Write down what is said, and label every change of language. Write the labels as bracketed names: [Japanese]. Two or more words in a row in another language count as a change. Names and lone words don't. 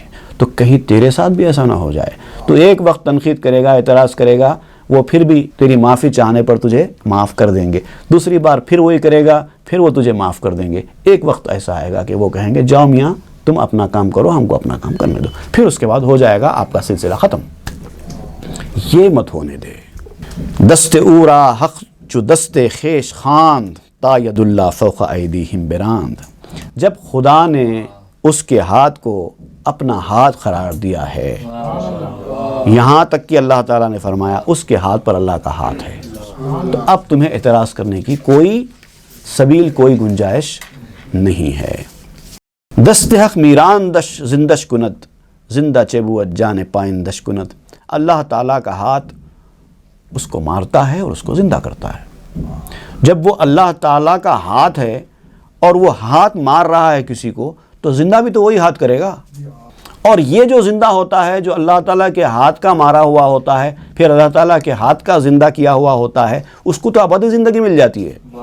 [Urdu] تو کہیں تیرے ساتھ بھی ایسا نہ ہو جائے، تو ایک وقت تنقید کرے گا، اعتراض کرے گا، وہ پھر بھی تیری معافی چاہنے پر تجھے معاف کر دیں گے، دوسری بار پھر وہی کرے گا، پھر وہ تجھے معاف کر دیں گے۔ ایک وقت ایسا آئے گا کہ وہ کہیں گے جاؤ میاں تم اپنا کام کرو، ہم کو اپنا کام کرنے دو، پھر اس کے بعد ہو جائے گا آپ کا سلسلہ ختم۔ یہ مت ہونے دے۔ [Persian] دست اورا حق چو دست خیش خواند، تا [Arabic] ید اللہ فوق ایدیہم [Persian] براند۔ [Urdu] جب خدا نے اس کے ہاتھ کو اپنا ہاتھ قرار دیا ہے، یہاں تک کہ اللہ تعالیٰ نے فرمایا اس کے ہاتھ پر اللہ کا ہاتھ ہے، تو اب تمہیں اعتراض کرنے کی کوئی سبیل، کوئی گنجائش نہیں ہے۔ [Persian] دست حق میران دش زندش کنت، زندہ چبوت جان پائندش کنت۔ [Urdu] اللہ تعالیٰ کا ہاتھ اس کو مارتا ہے اور اس کو زندہ کرتا ہے۔ جب وہ اللہ تعالیٰ کا ہاتھ ہے اور وہ ہاتھ مار رہا ہے کسی کو، تو زندہ بھی تو وہی ہاتھ کرے گا۔ اور یہ جو زندہ ہوتا ہے، جو اللہ تعالیٰ کے ہاتھ کا مارا ہوا ہوتا ہے، پھر اللہ تعالیٰ کے ہاتھ کا زندہ کیا ہوا ہوتا ہے، اس کو تو ابدی زندگی مل جاتی ہے۔